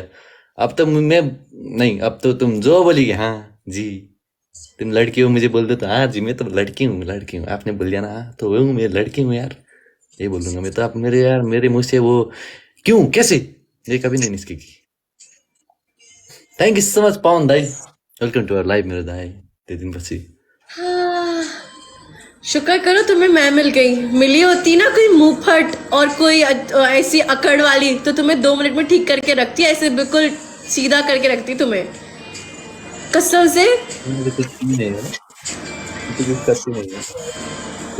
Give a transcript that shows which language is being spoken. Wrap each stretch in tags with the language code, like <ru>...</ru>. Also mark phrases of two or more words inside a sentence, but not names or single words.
<hi>अब तो मैं नहीं, अब तो तुम जो बोली हाँ जी, तुम लड़की हो मुझे बोल दो तो हाँ जी मैं तो लड़की हूँ, लड़की हूँ। आपने बोल दिया ना हाँ तो वो मैं लड़की हूँ यार, ये बोलूंगा मैं तो। आप मेरे यार, मेरे मुंह से वो क्यों कैसे, ये कभी नहीं निकलेगी।</hi> <en>thank you so much पवन दाई, welcome to our live</en> <ne>मेरो दाई। 2 दिन पछि।</ne> <hi>हाँ, शुक्र करो तुम्हें मैं मिल गई। मिली होती ना कोई मुंहफट और कोई ऐसी अकड़ वाली, तो तुम्हें 2 मिनट में ठीक करके रखती, ऐसे बिल्कुल सीधा करके रखती तुम्हें, कसम से। मुझे कुछ नहीं है ना, मुझे कुछ करती नहीं है।</hi>